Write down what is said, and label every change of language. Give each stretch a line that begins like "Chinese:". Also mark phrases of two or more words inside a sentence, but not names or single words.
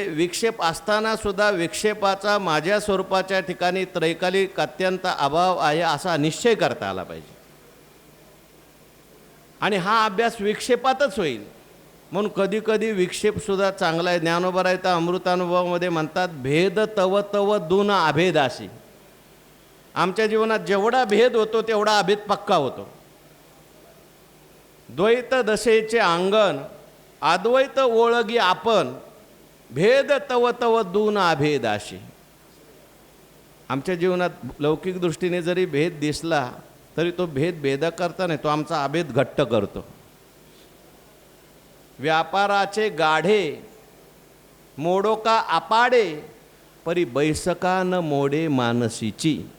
Marathi: विक्षेप असताना सुद्धा विक्षेपाचा माझ्या स्वरूपाच्या ठिकाणी त्रैकालिक अत्यंत अभाव आहे असा निश्चय करता आला पाहिजे. आणि हा अभ्यास विक्षेपातच होईल. म्हणून कधी कधी विक्षेपसुद्धा चांगला आहे. ज्ञानोबरायता अमृतानुभवामध्ये म्हणतात, भेद तव तव दून अभेदासी. आमच्या जीवनात जेवढा भेद होतो तेवढा अभेद पक्का होतो. द्वैत दशेचे अंगण अद्वैत ओळगी आपण, भेद तव तव दून अभेदाशी. आमच्या जीवनात लौकिक दृष्टीने जरी भेद दिसला तरी तो भेद भेद करता नाही, तो आमचा अभेद घट्ट करतो. व्यापाराचे गाढे मोडो का अपाडे, परी बैसका न मोडे मानसीची.